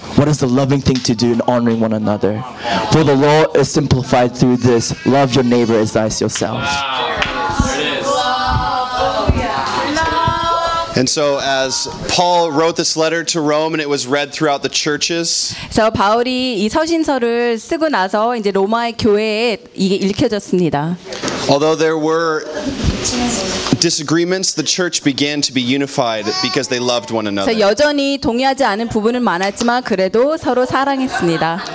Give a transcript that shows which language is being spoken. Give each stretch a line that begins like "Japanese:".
English: What is the loving thing to do in honoring one another? For the law is simplified through this. Love your neighbor as thyself. Wow. There it is. And so as Paul wrote this letter to Rome and it was read throughout the churches.
Korean: So 바울이 이 서신서를 쓰고 나서 이제 로마의 교회에 이게 읽혀졌습니다.
English: Although there were disagreements, the church began to be unified because they loved one another.
Korean: 여전히 동의하지 않은 부분은 많았지만 그래도 서로 사랑했습니다.